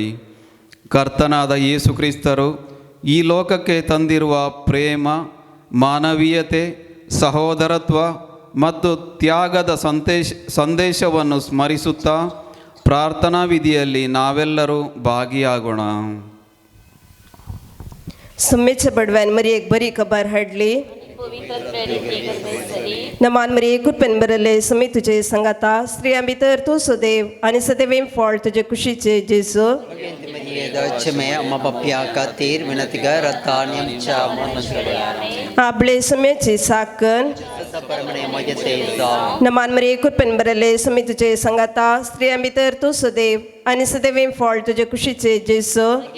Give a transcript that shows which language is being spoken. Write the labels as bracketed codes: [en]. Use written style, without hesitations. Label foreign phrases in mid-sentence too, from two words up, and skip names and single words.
[kn] ಕರ್ತನಾದ ಯೇಸು ಕ್ರಿಸ್ತರು ಈ ಲೋಕಕ್ಕೆ ತಂದಿರುವ ಪ್ರೇಮ, ಮಾನವೀಯತೆ, ಸಹೋದರತ್ವ ಮತ್ತು ತ್ಯಾಗದ ಸಂದೇಶವನ್ನು ಸ್ಮರಿಸುತ್ತಾ ಪ್ರಾರ್ಥನಾ ವಿಧಿಯಲ್ಲಿ ನಾವೆಲ್ಲರೂ ಭಾಗಿಯಾಗೋಣ. [kok] सम्मेच्या बडव्यान मरी एक बरी खबर हाडली. नमान मरी कुरपेन बरले समी तुझे संगाता स्त्रियां भितर तूं सुदेव आनी सदैव फळ तुझे कुशीचे जेजू. आपले समेची साकन नमान मरी कुरपेन बरले समी तुझे संगाता स्त्रियां भितर तूं सुदेव आनी सदैव फळ तुझे कुशीचे जेजू.